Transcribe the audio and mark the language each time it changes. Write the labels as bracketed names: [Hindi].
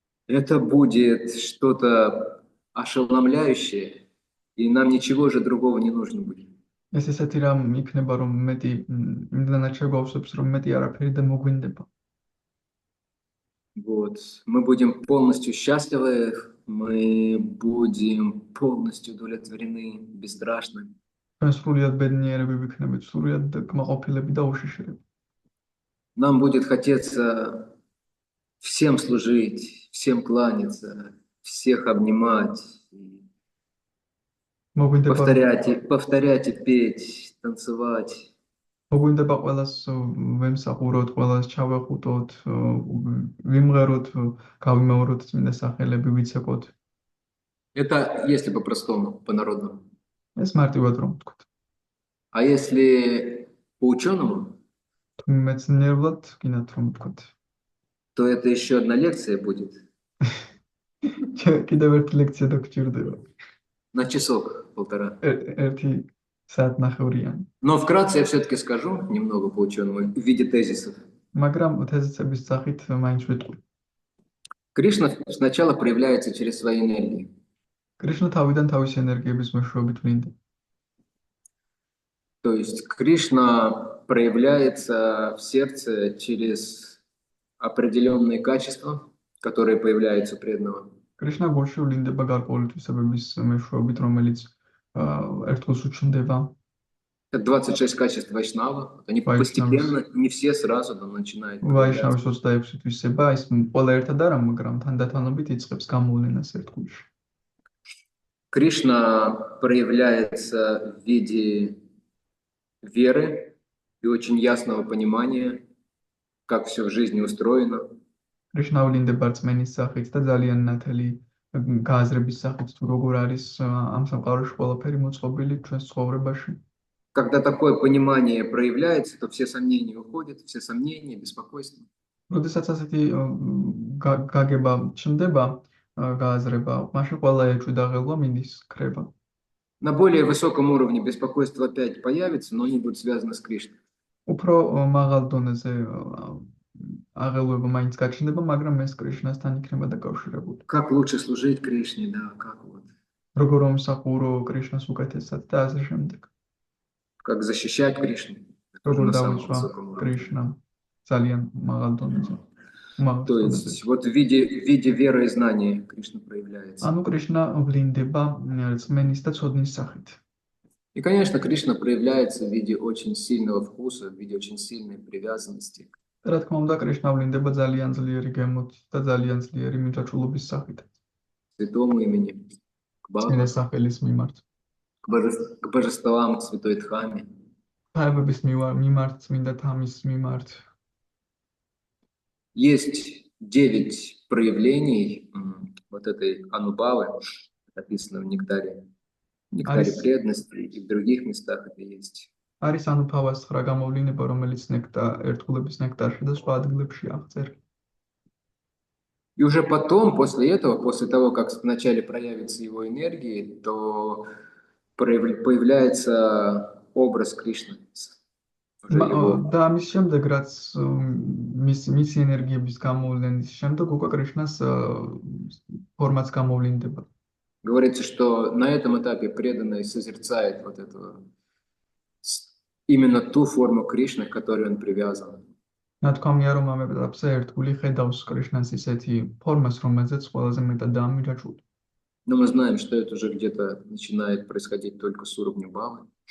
[Russian] это будет что-то ошеломляющее, и нам ничего же другого не нужно будет. [Georgian] ეს ესეთი რამ იქნება, რომ მეტი იმდანაც შეგვავსებს, რომ მეტი არაფერი და მოგვინდება. [Russian] Вот. Мы будем полностью счастливы, мы будем полностью удовлетворены, бесстрашны. [Georgian] ჩვენ სრულიად ბედნიერები ვიქნებით, სრულიად კმაყოფილები და უშიშრები. [Russian] Нам будет хотеться всем служить, всем кланяться, всех обнимать, повторять и петь, танцевать. [Georgian] მოგვინდება ყველას ვემსახუროთ, ყველას ჩავეხუტოთ, ვიმღეროთ, გავიმეოროთ წმინდა სახელები, ვიცეკოთ. [Russian] Это если по-простому, по-народному. [Georgian] ეს მარტივად რომ ვთქვით. [Russian] А если по-ученому, [Georgian] თუ მეცნიერულად გინათ რომ ვთქვით, [Russian] то это еще одна лекция будет. [Georgian] კიდევ ერთი ლექცია დაგჭირდება. [Russian] На часок, полтора. [Georgian] ერთი საათნახევრიანი. [Russian] Но вкратце я все-таки скажу немного по-ученому в виде тезисов. [Georgian] მაგრამ თეზისების სახით მაინც ვიტყვი. [Russian] Кришна сначала проявляется через свои энергии. [Georgian] კრიშნა თავიდან თავის ენერგიების მეშვეობით ვლინდება. [Russian] То есть Кришна проявляется в сердце через определенные качества, которые появляются у преданного. [Georgian] კრიშნა გულში ვლინდება გარკვეული თვისებების მეშვეობით, რომელიც ერთგულს უჩნდება. [Russian] Это 26 качеств Вайшнава. Они постепенно, не все сразу там начинают. [Georgian] ვაიშნავის 26 თვისება, ის ყველა ერთად არა, მაგრამ თანდათანობით იწყებს გამოვლენას ერთგულში. [Russian] Кришна проявляется в виде веры и очень ясного понимания, как все в жизни устроено. [Georgian] კრიშნა ვლინდება რწმენის სახით და ძალიან ნათელი გააზრების სახით, თუ როგორ არის ამ სამყაროში ყველაფერი მოწყობილი ჩვენს ცხოვრებაში. [Russian] Когда такое понимание проявляется, то все сомнения уходят, все сомнения, беспокойство. [Georgian] როდესაც ასეთი გაგება ჩნდება, გააზრება, მაშინ ყველა ეჭვი და ღელვა მინდის ქრება. [Russian] На более высоком уровне беспокойство опять появится, но они будут связаны с Кришной. [Georgian] უფრო მაღალ დონეზე აღელვება მაინც გაჩნდება, მაგრამ ეს კრიშნასთან იქნება დაკავშირებული. [Russian] Как лучше служить Кришне, да, как вот. [Georgian] როგორ მომსახურო კრიშნას უკეთესად და ასე შემდეგ. [Russian] Как защищать Кришну. [Georgian] როგორ [Russian] На самом [Georgian] დავიცვა [Russian] высоком уровне. [Georgian] კრიშნა ძალიან мაღალ донеზე. [Russian] То есть вот в виде веры и знания Кришна проявляется. [Georgian] ანუ კრიშნა ვლინდება რწმენის და ცოდნის სახით. [Russian] И, конечно, Кришна проявляется в виде очень сильного вкуса, в виде очень сильной привязанности. [Georgian] რა თქმა უნდა, კრიშნა ვლინდება ძალიან ძლიერი გემოთ და ძალიან ძლიერი მიჯაჭვულობის სახით. [Russian] Святому имени, к Богу, [Georgian] წმინდა სახელის მიმართ. [Russian] к божествам, к Святой Дхаме. [Georgian] ხაებების მიმართ, წმინდა თამის მიმართ. [Russian] Есть 9 проявлений вот этой анубавы, описано в нектаре преданности, и в других местах это есть. [Georgian] არის ანუფავას 9 გამოვლინება, რომელიც ერთგულების ნექტარში და სხვა ადგილებში აღწერილი. [Russian] И уже потом, после этого, после того, как вначале проявится его энергии, то появляется образ Кришны. Уже его. [Georgian] და ამის შემდეგ, რაც მისი ენერგიების გამოვლენის შემდეგ, უკვე კრიშნას ფორმაც გამოვლინდება. [Russian] Говорится, что на этом этапе преданный созерцает вот эту, именно ту форму Кришны, к которой он привязан. [Georgian] ნათქვამია, რომ ამ ეტაპზე ერთგული ხედავს კრიშნას ისეთი ფორმას, რომელზეც ყველაზე მეტად დამიჯაჭვული. [Russian] Но мы знаем, что это уже где-то начинает происходить только с уровня Бхавы.